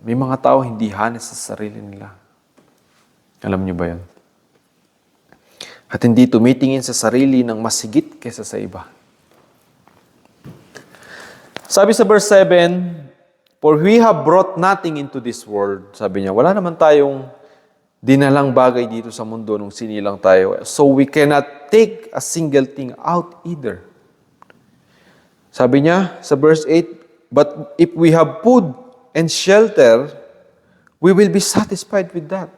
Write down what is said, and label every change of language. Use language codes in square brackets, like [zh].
[tl] May mga tao hindi honest sa sarili nila. Alam niyo ba yun? At hindi tumitingin sa sarili ng mas higit kaysa sa iba. Sabi sa [en] verse 7, "For we have brought nothing into this world." [tl] Sabi niya, wala naman tayong dinalang bagay dito sa mundo nung sinilang tayo. [en] So we cannot take a single thing out either. [tl] Sabi niya sa [en] verse 8, "But if we have food and shelter, we will be satisfied with that."